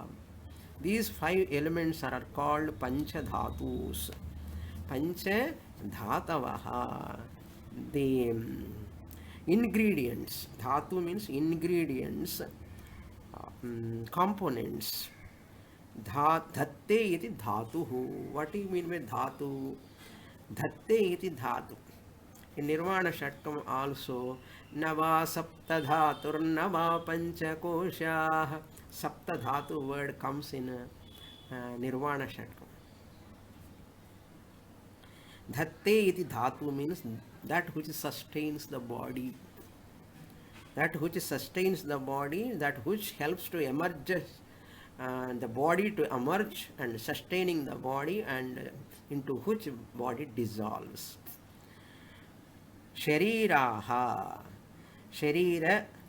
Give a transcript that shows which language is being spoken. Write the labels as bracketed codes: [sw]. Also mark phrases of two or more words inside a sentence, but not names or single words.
[en] These 5 elements are called Panchadhatus. Panchadhatavaha. The ingredients, Dhatu means ingredients, components. [sa] Dhatte iti dhatuhu. [en] What do you mean by dhatu? [sa] Dhatte iti dhatu. [en] In Nirvana Shatkam also, [sa] Nava Sapta Dhatur Nava Pancha Koshah. Sapta Dhatu [en] word comes in Nirvana Shatkam. [sa] Dhatte iti dhatu [en] means that which sustains the body. That which sustains the body, that which helps to emerge, the body to emerge and sustaining the body, and into which body dissolves. [sa] Shariraha. Sharira.